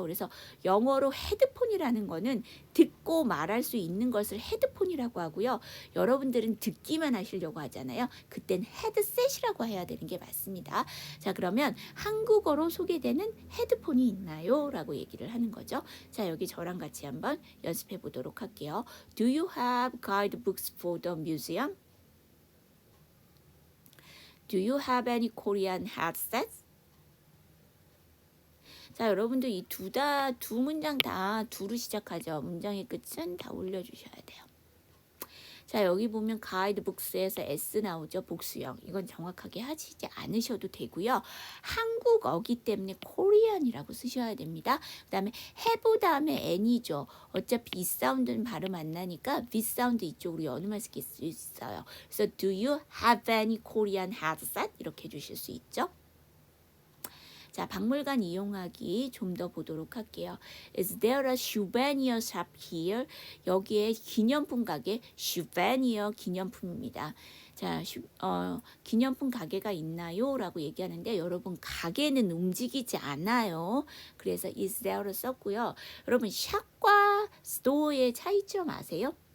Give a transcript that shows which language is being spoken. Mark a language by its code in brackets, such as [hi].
[ko] 그래서 영어로 헤드폰이라는 거는 듣고 말할 수 있는 것을 헤드폰이라고 하고요. 여러분들은 듣기만 하시려고 하잖아요. 그땐 헤드셋이라고 해야 되는 게 맞습니다. 자, 그러면 한국어로 소개되는 헤드폰이 있나요? 라고 얘기를 하는 거죠. 자, 여기 저랑 같이 한번 연습해 보도록 할게요. [en] Do you have guidebooks for the museum? Do you have any Korean headsets? [ko] 자, 여러분들 이 두 문장 다 두로 시작하죠. 문장의 끝은 다 올려주셔야 돼요. 자, 여기 보면 가이드북스에서 S 나오죠. 복수형. 이건 정확하게 하시지 않으셔도 되고요. 한국어기 때문에 코리안이라고 쓰셔야 됩니다. 그 다음에 have 다음에 N이죠. 어차피 이 사운드는 발음 안 나니까 V 사운드 이쪽으로 연음할 수 있어요. 그래서 [en] do you have any Korean headset? [ko] 이렇게 해주실 수 있죠. 자, 박물관 이용하기 좀 더 보도록 할게요. [en] Is there a souvenir shop here? [ko] 여기에 기념품 가게, souvenir 기념품입니다. 자, 기념품 가게가 있나요? 라고 얘기하는데 여러분 가게는 움직이지 않아요. 그래서 is there를 썼고요. 여러분 샵과 store의 차이점 아세요?